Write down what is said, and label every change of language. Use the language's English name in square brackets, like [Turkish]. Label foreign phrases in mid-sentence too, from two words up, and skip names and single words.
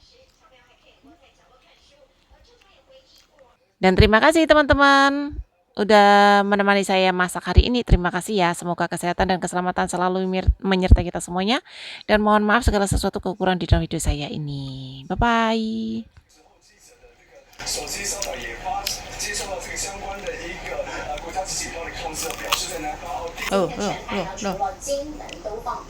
[Indonesian] Dan terima kasih teman-teman udah menemani saya masak hari ini. Terima kasih ya. Semoga kesehatan dan keselamatan selalu menyertai kita semuanya. Dan mohon maaf segala sesuatu kekurangan di dalam video saya ini. [English] Bye bye. [Chinese] 手机上呢也接受到这个相关的一个国家级警报的通知，表示在南方澳。